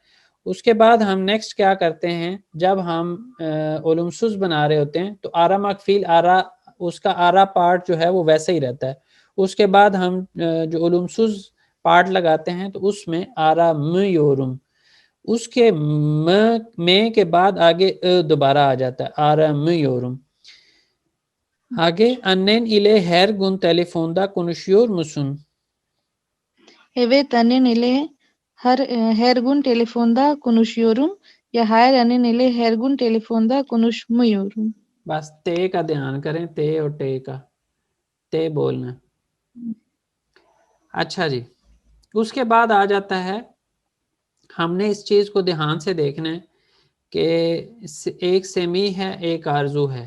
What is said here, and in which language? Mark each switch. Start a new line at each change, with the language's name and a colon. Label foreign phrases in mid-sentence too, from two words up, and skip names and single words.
Urdu: اس کے بعد ہم نیکسٹ کیا کرتے ہیں، جب ہم اولومسوز بنا رہے ہوتے ہیں تو
Turkish: aramak fiil
Urdu: آرا، اس کا آرا پارٹ جو ہے وہ ویسے ہی رہتا ہے. اس کے بعد ہم جو اولومسوز پارٹ لگاتے ہیں تو اس میں
Turkish: ara m ıyorum,
Urdu: اس کے میں کے بعد آگے دوبارہ آ جاتا ہے aramıyorum.
Turkish: आगे annen ile her gün telefonda konuşuyor musun? Evet, annen ile her gün telefonda konuşuyorum ya hayır annen ile her gün telefonda konuşmuyorum.
Urdu: بس تے کا دھیان کریں، تے اور ٹے کا، تے بولنا. اچھا جی، اس کے بعد آ جاتا ہے، ہم نے اس چیز کو دھیان سے دیکھنا ہے کہ ایک سمیح ہے، ایک آرزو ہے.